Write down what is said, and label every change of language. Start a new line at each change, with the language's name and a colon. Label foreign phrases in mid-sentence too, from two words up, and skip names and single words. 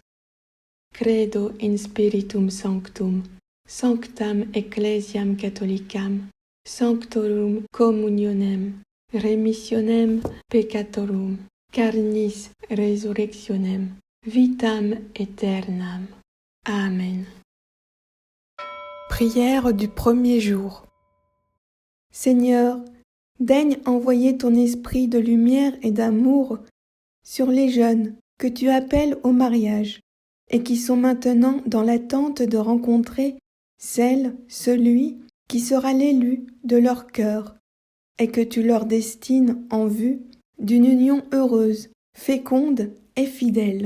Latin: Credo in Spiritum Sanctum, sanctam Ecclesiam Catholicam, sanctorum communionem, remissionem peccatorum, carnis resurrectionem, vitam aeternam.
French: Amen. Prière du premier jour. Seigneur, daigne envoyer ton esprit de lumière et d'amour sur les jeunes que tu appelles au mariage et qui sont maintenant dans l'attente de rencontrer celui qui sera l'élu de leur cœur, et que tu leur destines en vue d'une union heureuse, féconde et fidèle.